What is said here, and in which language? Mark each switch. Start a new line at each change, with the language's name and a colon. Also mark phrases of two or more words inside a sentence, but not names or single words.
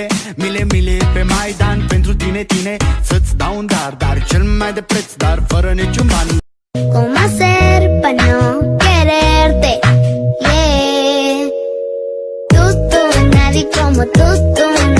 Romanian: Mile pe Maidan pentru tine, să-ți dau un dar cel mai de preț, dar fără niciun ban.
Spanish: ¿Cómo hacer para no quererte? Yeah. Tú, nadie como tú.